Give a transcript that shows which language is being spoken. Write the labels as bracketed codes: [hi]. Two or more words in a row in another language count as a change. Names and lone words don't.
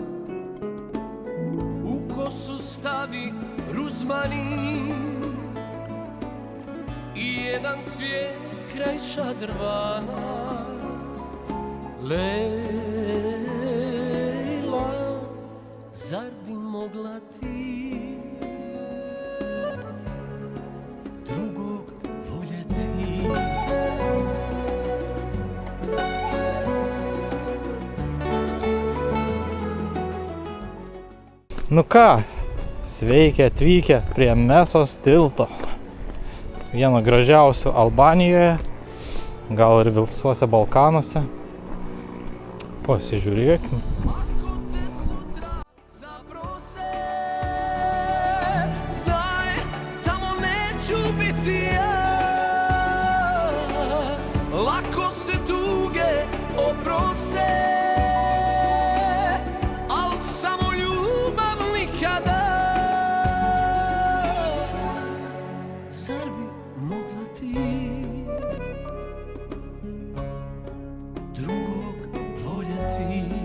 [bs] U kosu stavi ruzmarin I jedan cvijet kraj šadrvana Lejla, zar bi mogla ti drugog voljeti? [lt] Nu ką, sveiki atvykę prie Mesos tilto. Vieno gražiausių Albanijoje, gal ir visuose Balkanuose. Pasižiūrėkim. [bs] Znaj, tamo neću biti ja Lako se tuge oproste Al samo ljubav nikada Zar bi mogla ti drugog voljeti?